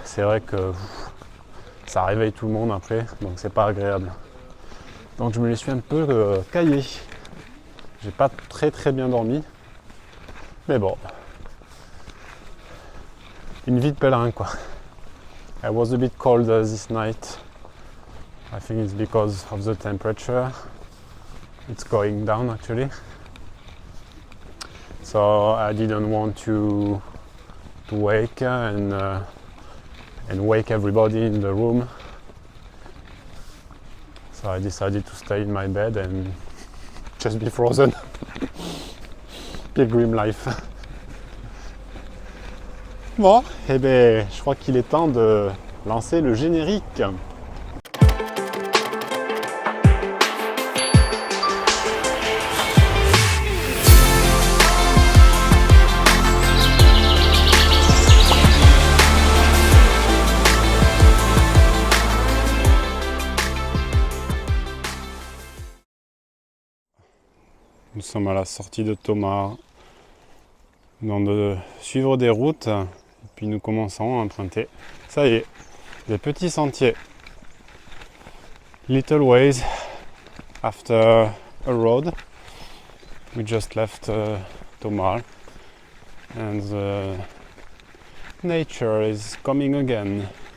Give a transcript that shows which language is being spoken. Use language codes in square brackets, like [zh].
[fr] C'est vrai que ça réveille tout le monde après, donc c'est pas agréable. Donc je me les suis un peu caillé. J'ai pas très bien dormi, mais bon, une vie de pèlerin quoi. [en] I was a bit cold this night. I think it's because of the temperature. It's going down actually. So I didn't want to wake and wake everybody in the room. So I decided to stay in my bed and just be frozen. Pilgrim life. [fr] Bon, et bien, je crois qu'il est temps de lancer le générique. Nous sommes à la sortie de Tomar. Nous venons de suivre des routes et puis nous commençons à emprunter. Ça y est, des petits sentiers. [en] Little ways after a road. We just left Tomar and the nature is coming again.